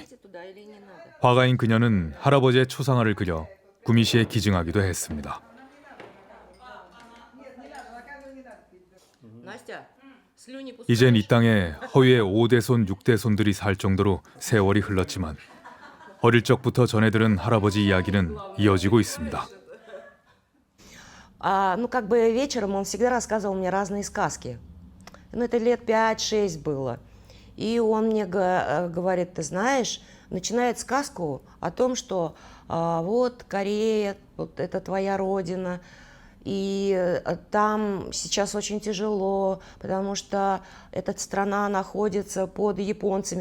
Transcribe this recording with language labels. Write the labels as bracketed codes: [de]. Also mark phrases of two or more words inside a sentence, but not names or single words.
[ko] 화가인 그녀는 할아버지의 초상화를 그려 구미시에 기증하기도 했습니다. 이젠 이 땅에 허위의 5대손, 6대손들이 살 정도로 세월이 흘렀지만 어릴 적부터 전해들은 할아버지 이야기는 이어지고 있습니다. [ru] Как бы вечером он всегда рассказывал мне разные сказки. Это лет 5-6 было. И он мне говорит, ты знаешь, начинает сказку о том, что вот Корея, вот это твоя родина, и там сейчас очень тяжело, потому что эта страна находится под японцами.